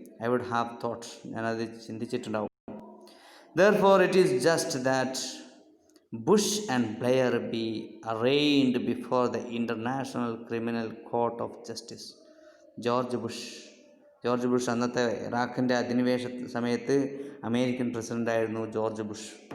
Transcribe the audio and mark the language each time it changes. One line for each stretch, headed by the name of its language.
English: I would have thought,
Malayalam: ഞാനത് ചിന്തിച്ചിട്ടുണ്ടാവും.
English: Therefore it is just that Bush and Blair be arraigned before the International Criminal Court of Justice.
Malayalam: George Bush അന്നത്തെ ഇറാഖിൻ്റെ അധിനിവേശ സമയത്ത് American പ്രസിഡൻ്റായിരുന്നു George Bush.